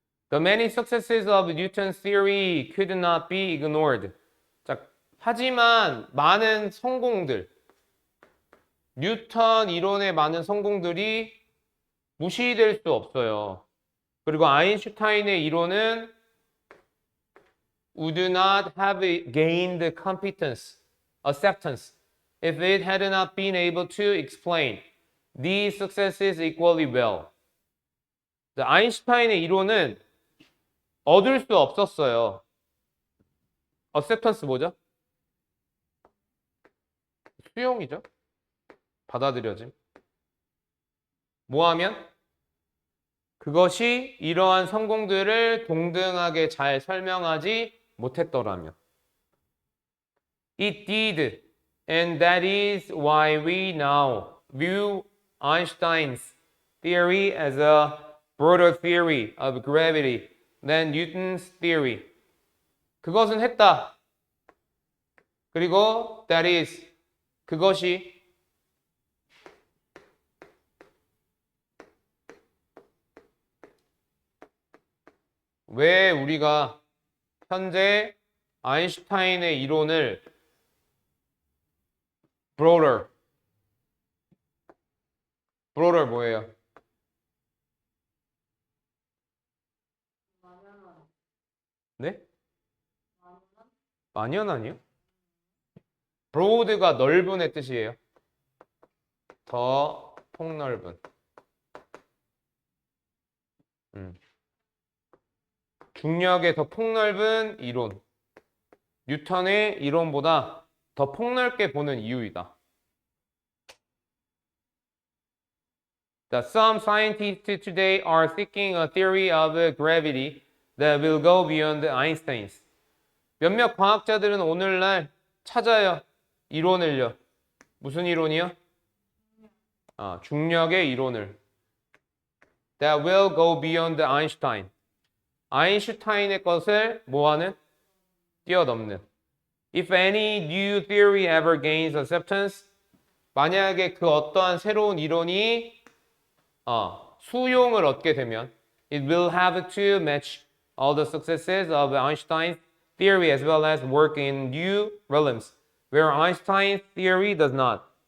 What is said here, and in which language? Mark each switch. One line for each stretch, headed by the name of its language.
English: The many successes of Newton's theory could not be ignored.
Korean: 자, 하지만 많은 성공들, 뉴턴 이론의 많은 성공들이 무시될 수 없어요. 그리고 아인슈타인의 이론은
English: would not have gained competence, acceptance, if it had not been able to explain these successes equally well.
Korean: 자, 아인슈타인의 이론은 얻을 수 없었어요. acceptance 뭐죠? 수용이죠. 받아들여짐. 뭐 하면? 그것이 이러한 성공들을 동등하게 잘 설명하지 못했더라면.
English: It did, and that is why we now view Einstein's theory as a broader theory of gravity than Newton's theory.
Korean: 그것은 했다. 그리고
English: that is,
Korean: 그것이 왜 우리가 현재 아인슈타인의 이론을 broader 뭐예요? 네? 만연하니요? broad가 넓은의 뜻이에요. 더 폭넓은. 중력의 더 폭넓은 이론. 뉴턴의 이론보다 더 폭넓게 보는 이유이다.
English: Some scientists today are seeking a theory of gravity that will go beyond Einstein's.
Korean: 몇몇 과학자들은 오늘날 찾아요. 이론을요. 무슨 이론이요? 중력의 이론을.
English: That will go beyond Einstein.
Korean: 아인슈타인의 것을 뭐하는? 뛰어넘는.
English: If any new theory ever gains acceptance,
Korean: 만약에 그 어떠한 새로운 이론이 수용을 얻게 되면
English: it will have to match all the successes of Einstein's theory as well as work in new realms where Einstein's theory does not.